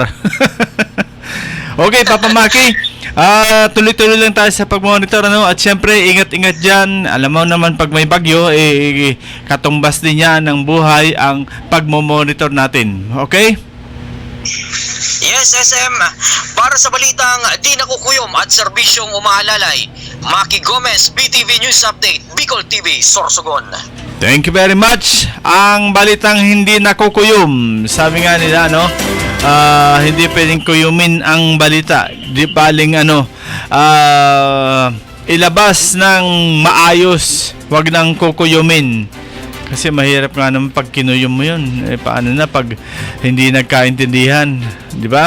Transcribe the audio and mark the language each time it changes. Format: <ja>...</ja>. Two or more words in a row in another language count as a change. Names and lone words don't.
<tl>Okay, Papa Maki, tuloy-tuloy lang tayo sa pag-monitor, at syempre ingat-ingat dyan. Alam mo naman, pag may bagyo, katumbas din yan ng buhay ang pag-monitor natin. Okay? Yes, SM. Para sa balitang di nakukuyom at serbisyong umaalalay, Maki Gomez, BTV News Update, Bicol TV, Sorsogon.</tl> <en>Thank you very much.</en> <tl>Ang balitang hindi nakukuyom. Sabi nga nila, hindi pwedeng kuyumin ang balita. Di paling ilabas ng maayos, wag nang kukuyumin. Kasi mahirap nga naman pag kinuyom mo yun. Paano na pag hindi nagkaintindihan, di ba?</tl>